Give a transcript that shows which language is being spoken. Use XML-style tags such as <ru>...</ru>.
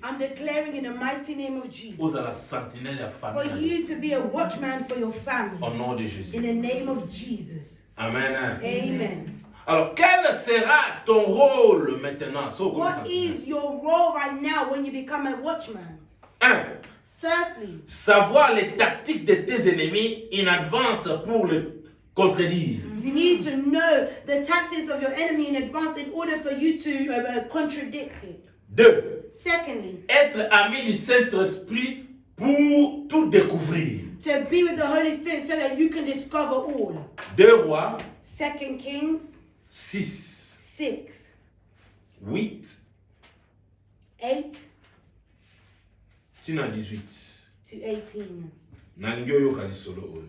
<en>I'm declaring in the mighty name of Jesus</en> <ln>Oza la sentinelle ya</ln> <en>for</en> <ln>famille.</ln> <en>you to be a watchman for your family.</en> <fr>Au nom de Jésus.</fr> <en>In the name of Jesus. Amen. Amen.</en> <fr>Alors, quel sera ton rôle maintenant?</fr> <en>So,</en> <fr>comme ça.</fr> <en>What is your role right now when you become a watchman? 1. Firstly,</en> <fr>Savoir les tactiques de tes ennemis</fr> <en>in advance</en> <fr>pour le contredire.</fr> <en>you need to know the tactics of your enemy in advance in order for you to contradict it. 2. Secondly,</en> <fr>Être ami du Saint-Esprit pour tout découvrir.</fr> <en>to be with the Holy Spirit so that you can discover all.</en> <fr>2 Rois</fr> <en>2 Kings 6, 6, 8, 8</en> <ln>tina 18.</ln> <en>to 18.</en> <ln>Nalingi oyoka lisolo oyo.</ln>